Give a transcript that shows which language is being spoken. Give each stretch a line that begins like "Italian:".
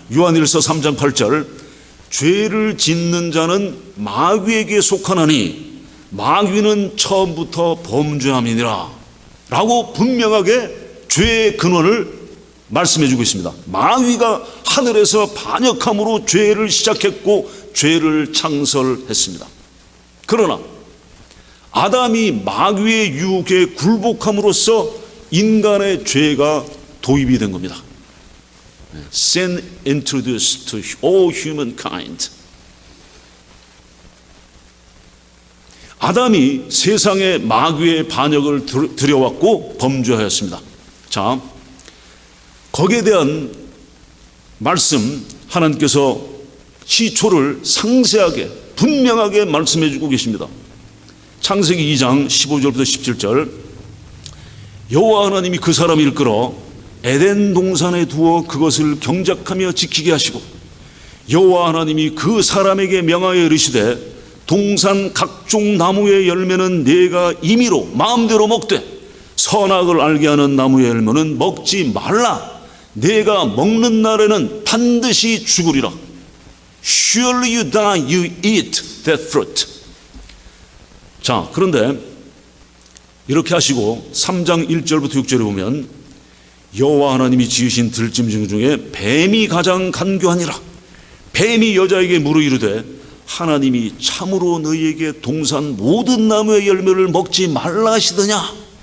Korean: 요한일서 3장 8절, 죄를 짓는 자는 마귀에게 속하나니 마귀는 처음부터 범죄함이니라 라고 분명하게 죄의 근원을 말씀해 주고 있습니다. 마귀가 하늘에서 반역함으로 죄를 시작했고 죄를 창설했습니다. 그러나 아담이 마귀의 유혹에 굴복함으로써 인간의 죄가 도입이 된 겁니다.
English: Sin introduced to all humankind.
Korean: 아담이 세상에 마귀의 반역을 들여왔고 범죄하였습니다. 자, 거기에 대한 말씀 하나님께서 시초를 상세하게 분명하게 말씀해 주고 계십니다. 창세기 2장 15절부터 17절, 여호와 하나님이 그 사람을 일컬어 에덴 동산에 두어 그것을 경작하며 지키게 하시고, 여호와 하나님이 그 사람에게 명하여 이르시되 동산 각종 나무의 열매는 네가 임의로 마음대로 먹되 선악을 알게 하는 나무의 열매는 먹지 말라. 네가 먹는 날에는 반드시 죽으리라.
English: Surely you die, you eat that fruit.
Korean: 자, 그런데 이렇게 하시고 3장 1절부터 6절에 보면 여호와 하나님이 지으신 들짐승 중에 뱀이 가장 간교하니라. 뱀이 여자에게 물어 이르되 하나님이 참으로 너희에게 동산 모든 나무의 열매를 먹지 말라 하시더냐.